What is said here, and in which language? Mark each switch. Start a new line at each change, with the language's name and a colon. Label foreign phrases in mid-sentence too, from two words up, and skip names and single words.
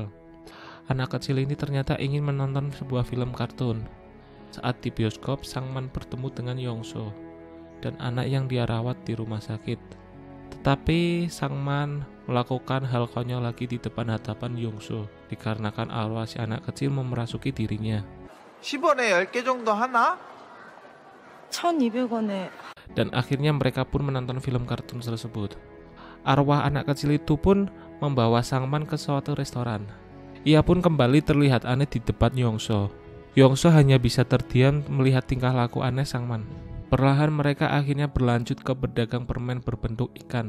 Indonesian: Anak kecil ini ternyata ingin menonton sebuah film kartun. Saat di bioskop, Sangman bertemu dengan Yongso dan anak yang dia rawat di rumah sakit. Tetapi Sangman melakukan hal konyol lagi di depan hadapan Yongso, dikarenakan arwah si anak kecil memerasuki dirinya.
Korean: 10원에 10개 정도 하나? 1,200원에
Indonesian: Dan akhirnya mereka pun menonton film kartun tersebut. Arwah anak kecil itu pun membawa Sangman ke suatu restoran. Ia pun kembali terlihat aneh di depan Yongso. Yongso hanya bisa terdiam melihat tingkah laku aneh Sangman. Perlahan mereka akhirnya berlanjut ke berdagang permen berbentuk ikan.